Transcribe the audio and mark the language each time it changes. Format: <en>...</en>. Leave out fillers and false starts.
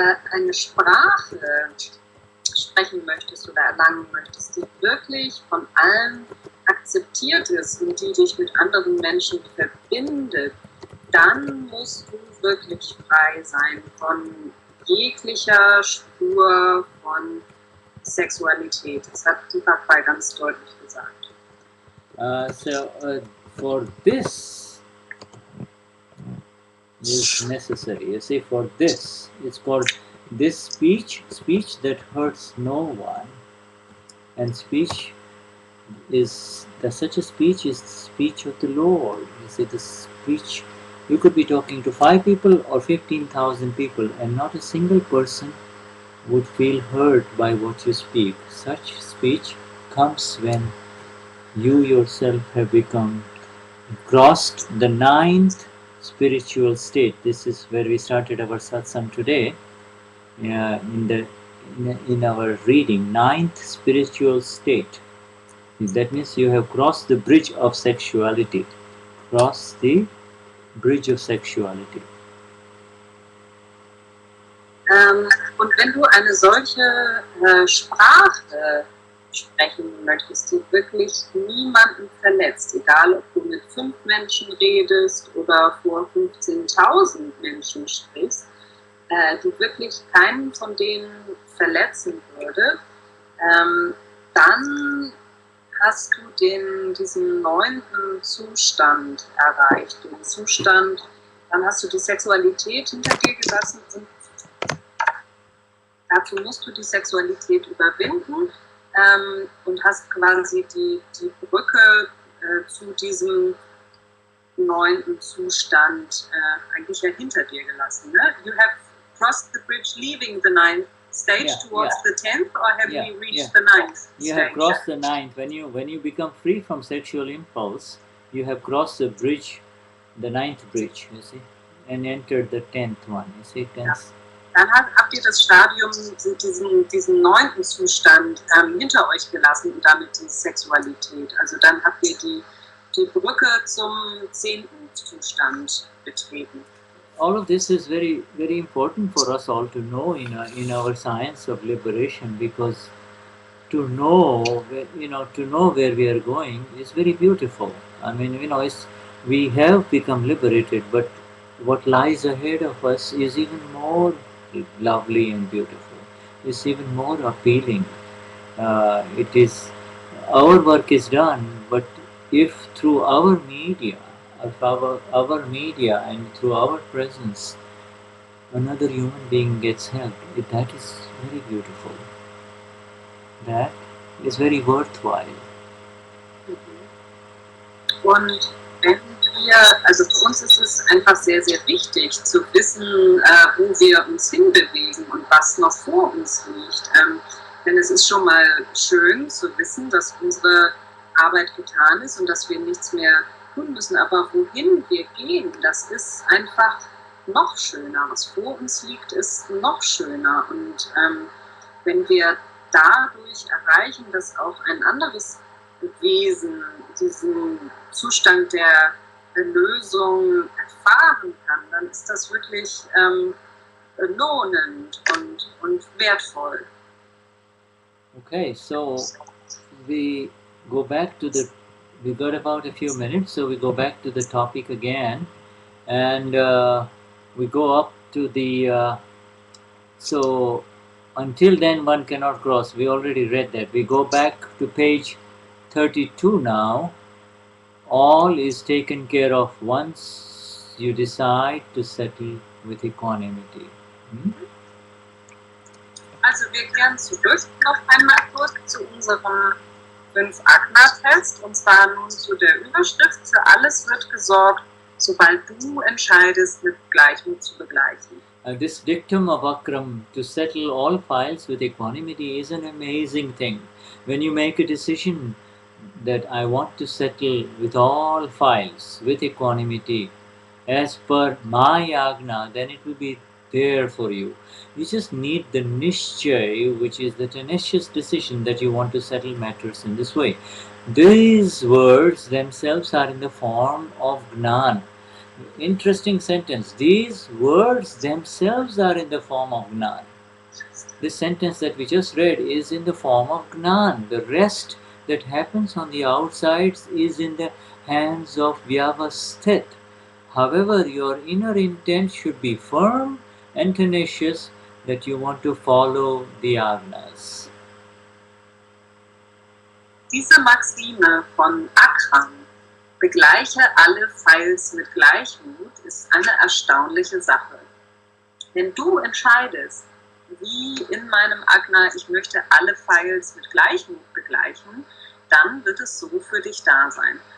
<de>eine Sprache sprechen möchtest oder erlangen möchtest, die wirklich von allen akzeptiert ist und die dich mit anderen Menschen verbindet, dann musst du wirklich frei sein von jeglicher Spur von Sexualität. Das hat Deepak ganz deutlich gesagt.</de> <en>For this is necessary. You see, for this, it's called this speech that hurts no one, and speech is such a speech is the speech of the Lord. You see, the speech, you could be talking to 5 people or 15,000 people, and not a single person would feel hurt by what you speak. Such speech comes when you yourself have crossed the 9th spiritual state. This is where we started our satsang today. In our reading, 9th spiritual state. That means you have crossed the bridge of sexuality. Cross the bridge of sexuality.</en> <de>Und wenn du eine solche Sprache sprechen möchtest, die wirklich niemanden verletzt, egal ob du mit 5 Menschen redest oder vor 15.000 Menschen sprichst, die wirklich keinen von denen verletzen würde, dann hast du diesen 9. Zustand erreicht. Den Zustand, dann hast du die Sexualität hinter dir gelassen und dazu musst du die Sexualität überwinden und hast quasi die Brücke zu diesem 9. Zustand eigentlich ja hinter dir gelassen. Ne?</de> <en>You have crossed the bridge leaving the 9th stage towards the 10th, or have we reached the 9th stage? You have crossed the 9th. When you become free from sexual impulse, you have crossed the bridge, the 9th bridge, you see, and entered the 10th one. You see, 10th.</en> <de>Ja. Dann habt ihr das Stadium, diesen 9. Zustand hinter euch gelassen und damit die Sexualität. Also dann habt ihr die Brücke zum 10. Zustand betreten.</de> <en>All of this is very, very important for us all to know in our science of liberation, because to know where we are going is very beautiful. I mean, we have become liberated, but what lies ahead of us is even more lovely and beautiful. It's even more appealing. It is, our work is done, but if through our media, and through our presence, another human being gets help, that is very beautiful. That is very worthwhile.</en> <de>Und wenn wir, also für uns ist es einfach sehr, sehr wichtig zu wissen, wo wir uns hinbewegen und was noch vor uns liegt. Denn es ist schon mal schön zu wissen, dass unsere Arbeit getan ist und dass wir nichts mehr tun müssen. Aber wohin wir gehen, das ist einfach noch schöner. Was vor uns liegt, ist noch schöner. Und wenn wir dadurch erreichen, dass auch ein anderes Wesen diesen Zustand der Erlösung erfahren kann, dann ist das wirklich lohnend und wertvoll.</de> <en>Okay, so we got about a few minutes, so we go back to the topic again, and we go up to the so until then one cannot cross. We already read that. We go back to page 32 now. All is taken care of once you decide to settle with equanimity.</en> <de>Also wir kehren zurück noch einmal kurz zu unserem 5 Agna-Test, und zwar nun zu der Überschrift: Für alles wird gesorgt, sobald du entscheidest, mit Gleichmut zu begleichen.</de> <en>This dictum of Akram, to settle all files with equanimity, is an amazing thing. When you make a decision that I want to settle with all files with equanimity as per my Agna, then it will be there for you. You just need the nishchay, which is the tenacious decision that you want to settle matters in this way. These words themselves are in the form of Gnan. Interesting sentence. These words themselves are in the form of Gnan. This sentence that we just read is in the form of Gnan. The rest that happens on the outsides is in the hands of Vyavasthit. However, your inner intent should be firm and tenacious that you want to follow the Agnas.</en> <de>Diese Maxime von Akram, begleiche alle Pfeils mit Gleichmut, ist eine erstaunliche Sache. Wenn du entscheidest, wie in meinem Agna, ich möchte alle Pfeils mit Gleichmut begleichen, dann wird es so für dich da sein.</de>